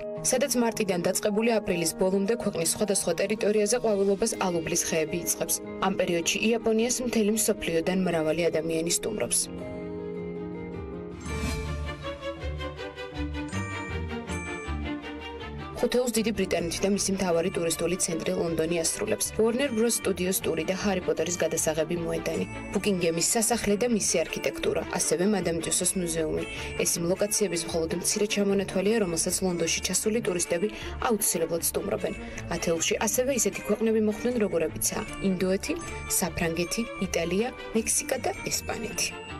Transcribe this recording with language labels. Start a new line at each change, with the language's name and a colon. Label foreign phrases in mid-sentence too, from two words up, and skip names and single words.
Georgian: სადაც მარტიდან დაწყებული აპრილის ბოლომდე ქვეყნის სხვადასხვა ტერიტორიაზე ყვავილობას ალუბლის ხეები იწყებს. ამ პერიოდში იაპონიას მთელი მსოფლიოდან მრავალი ადამიანი სტუმრობს. ხუთეულს დიდი ბრიტანეთი და მისი მთავარი ტურისტული ცენტრი ლონდონი ასრულებს. Warner Bros. Studios ტური და ჰარი პოტერის გადასაღები მოედანი, ბუკინგემის სასახლე და მისი არქიტექტურა, ასევე მადამ ტუსოს მუზეუმი. ეს იმ ლოკაციების მხოლოდ მცირე ჩამონათვალია, რომელსაც ლონდონში ჩასული ტურისტები აუცილებლად სტუმრობენ. ათეულში ასევე ისეთი ქვეყნები მოხვდნენ, როგორებიცაა ინდოეთი, საფრანგეთი, იტალია, მექსიკა და ესპანეთი.